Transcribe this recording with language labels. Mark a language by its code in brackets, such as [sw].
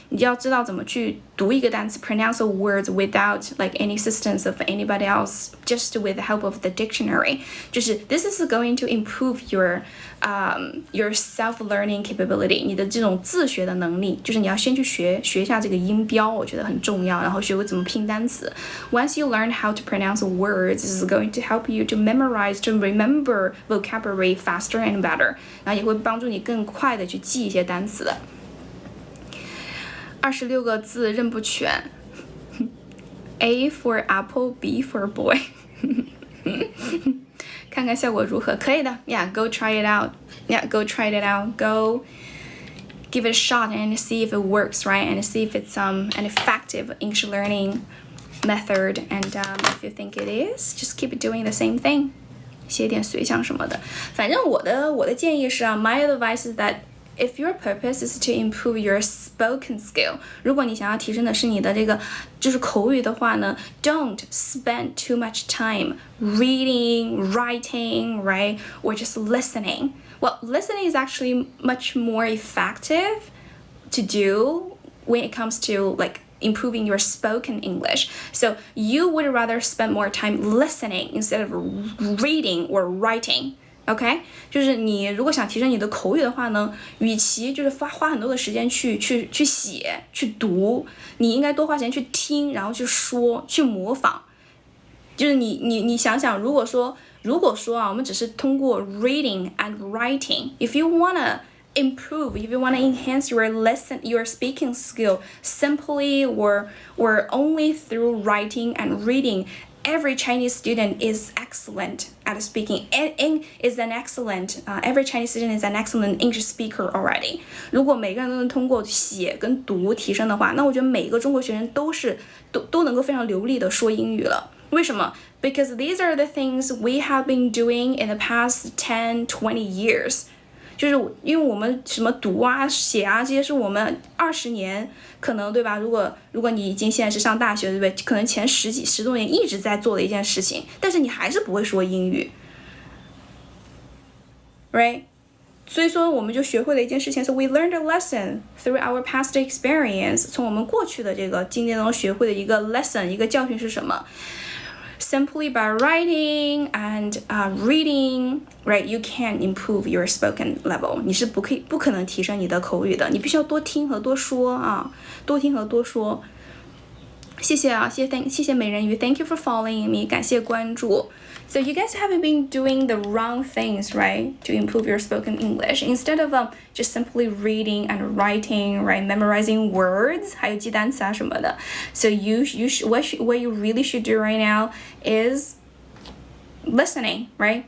[zh] 你就要知道怎么去读一个单词 [en] pronounce a words without like any assistance of anybody else, just with the help of the dictionary. 就是 this is going to improve your self-learning capability. [zh] 你的这种自学的能力，就是你要先去学一下这个音标，我觉得很重要，然后学会怎么拼单词。 [en] Once you learn how to pronounce words, this is going to help you to remember vocabulary faster and better. [zh] 然后也会帮助你更快的去记一些单词的。 26个字认不全。 [en] A for apple, B for boy 。 [zh] 看看效果如何？可以的 [en] ，Yeah, go try it out. Yeah, go try it out. Go give it a shot and see if it works, right? And see if it's an effective English learning method. And if you think it is, just keep doing the same thing. [zh] 写点随想什么的。反正我的建议是啊 [en] ，My advice is that.If your purpose is to improve your spoken skill， [zh] 如果你想要提升的是你的这个就是口语的话呢 [en] ，don't spend too much time reading, writing, right, or just listening. Well, listening is actually much more effective to do when it comes to like improving your spoken English. So you would rather spend more time listening instead of reading or writing. [zh] OK， 就是你如果想提升你的口语的话呢，与其就是花很多的时间去写去读，你应该多花时间去听，然后去说去模仿。就是你想想，如果说啊，我们只是通过 [en] reading and writing，if you wanna improve, if you wanna enhance your speaking skill simply or only through writing and reading.Every Chinese student is excellent at speaking and is an excellent every Chinese student is an excellent English speaker already. [zh] 如果每个人都能通过写跟读提升的话，那我觉得每个中国学生都能够非常流利的说英语了。为什么？ [en] Because these are the things we have been doing in the past 10, 20 years. [zh] 就是因为我们什么读啊、写啊，这些是我们20年可能对吧？如果你已经现在是上大学，对不对？可能前10多年一直在做的一件事情，但是你还是不会说英语 ，right？所以说我们就学会了一件事情 [en] ，so we learned a lesson through our past experience。 [zh] 从我们过去的这个经验当中学会的一个 lesson， 一个教训是什么？ [en] Simply by writing and reading, right? You can improve your spoken level. [zh] 你是不可能提升你的口语的，你必须要多听和多说啊，多听和多说。谢谢啊，谢谢美人鱼 ， [en] Thank you for following me， [zh] 感谢关注。 [en] So you guys haven't been doing the wrong things, right, to improve your spoken English. Instead of just simply reading and writing, right, memorizing words, [zh] 还有记单词啊什么的。 [en] So what you really should do right now is listening, right?